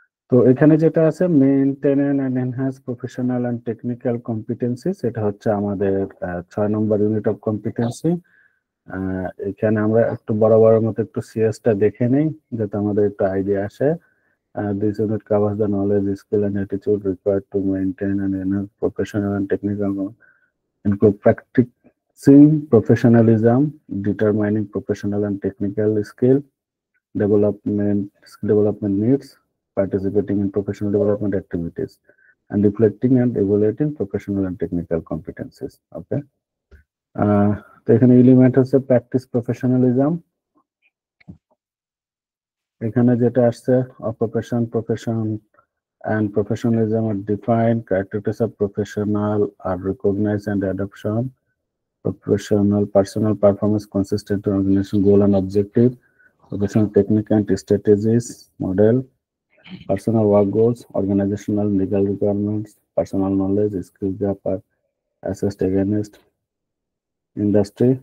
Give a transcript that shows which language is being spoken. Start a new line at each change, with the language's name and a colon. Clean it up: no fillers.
Bangla: তো এখানে যেটা আছে
English: maintain and enhance professional and technical competency,
Bangla: সেটা হচ্ছে আমাদের 6 নম্বর
English: Unit of competency.
Bangla: এখানে আমরা একটু বড় মতো একটু সিএসটা দেখে নেই যাতে আমাদের একটু আইডিয়া আসে।
English: This unit covers the knowledge, skill and attitude required to maintain and enhance professional and technical knowledge, include practicing professionalism, determining professional and technical skill development needs, participating in professional development activities, and reflecting and evaluating professional and technical competencies. Okay.
Bangla: তো এখানে element হচ্ছে
English: Practice professionalism.
Bangla: এখানে যেটা আসছে
English: Occupation, profession and professionalism are defined. Characteristics of professional are recognized and adoption. Professional personal performance consistent with organization goal and objective. Professional technique and strategies model. Personal work goals, organizational legal requirements, personal knowledge, skill gap are assessed against industry.